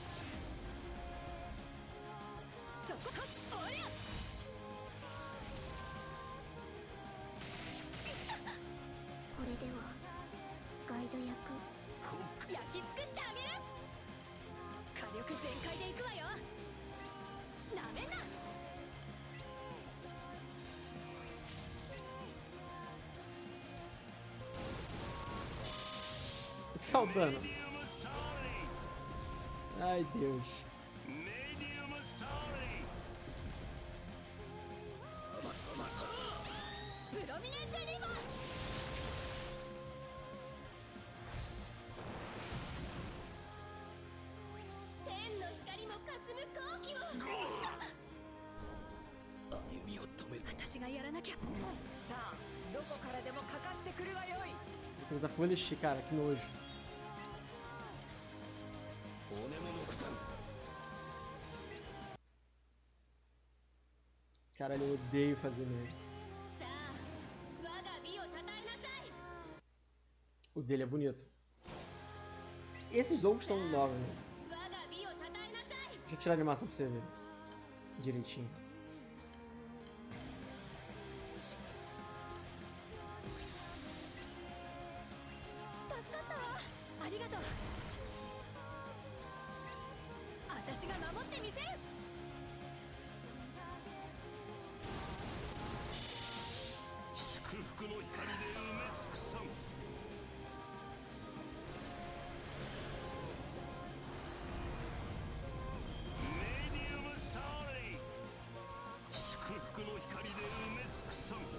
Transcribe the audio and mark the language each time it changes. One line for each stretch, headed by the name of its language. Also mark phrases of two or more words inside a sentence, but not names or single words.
Japanese: そこはおりゃこれではガイド役焼き尽くしてあげる火力全開でいくわよなめんな
Portuguese: que é o dano?
Japanese: メディウムサーリ
Portuguese: Ai, Deus.
Japanese: ーメディウムサーリープロミネントリボン天の光もかすむ好機を歩みを止める私がやらなきゃさあどこからでもかかってくるがよい
Portuguese: Vou usar folha de cara, que nojo.
Japanese: 骨も残さん
Portuguese: Caralho, eu odeio fazer merda.
Japanese: さあ我が美をたたえなさい
Portuguese: O dele é bonito. Esses logos estão novos, né?
Japanese: 我が美をたたえなさい
Portuguese: Deixa eu tirar a animação pra você ver. Direitinho.
Japanese: 助かったわありがとう私が守ってみせる祝福の光で埋め尽くさんメディウムサーリー祝福の光で埋め尽くさん